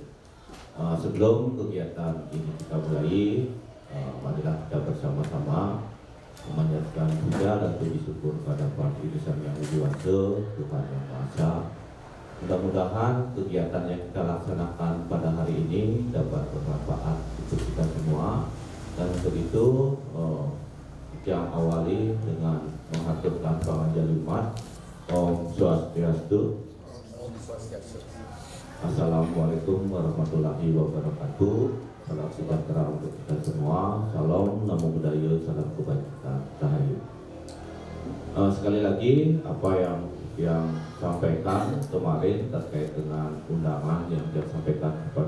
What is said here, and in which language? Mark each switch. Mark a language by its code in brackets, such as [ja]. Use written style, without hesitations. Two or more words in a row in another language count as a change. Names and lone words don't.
[id] Sebelum kegiatan ini kita mulai, marilah kita bersama-sama memanjatkan puja dan puji syukur kepada Sang Yang Widi Wase, Tuhan Yang Maha Esa. Mudah-mudahan kegiatan yang kita laksanakan pada hari ini dapat bermanfaat untuk kita semua. Dan untuk itu kita awali dengan menghaturkan [ban] panganjali umat. Om Swastiastu. [ar] السلام عليكم ورحمة الله وبركاته. [id] Salam sejahtera untuk kita semua. Salam, [pi] namo buddhaya, [id] salam kebajikan, rahayu. Sekali lagi apa yang sampaikan kemarin terkait dengan undangan yang disampaikan kepada